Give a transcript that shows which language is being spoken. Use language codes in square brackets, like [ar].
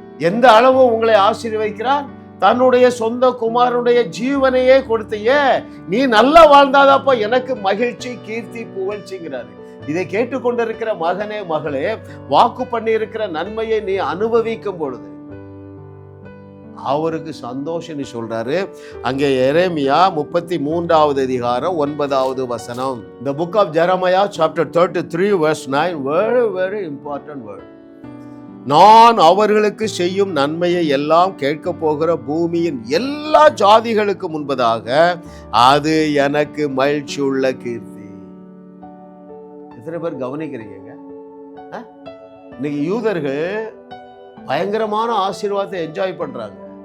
[ta] எந்த அளவு உங்களை ஆசீர்வதிக்கிறார்? தன்னுடைய சொந்த குமாரனுடைய ஜீவனையே கொடுத்தையே, நீ நல்லா வாழ்ந்தாதாப்பா எனக்கு மகிழ்ச்சி, கீர்த்தி, புகழ்ச்சிங்கிறாரு. இதை கேட்டுக்கொண்டிருக்கிற மகனே மகளே, வாக்கு பண்ணி இருக்கிற நன்மையை நீ அனுபவிக்கும் பொழுது அவருக்கு சந்தோஷம் சொல்றாரு. அங்கே எரேமியா 33வது அதிகாரம் 9வது வசனம். [en] The book of Jeremiah chapter 33 verse 9, very very important word. [ta] நான் அவர்களுக்கு செய்யும் நன்மையை எல்லாம் கேட்க போகிற பூமியின் எல்லா ஜாதிகளுக்கு முன்பதாக அது எனக்கு மகிழ்ச்சி உள்ள கீர்த்தி. எத்தனை பேர் கவனிக்கிறீங்க? இன்னைக்கு யூதர்கள் பயங்கரமான ஆசீர்வாதத்தை என்ஜாய் பண்றாங்க.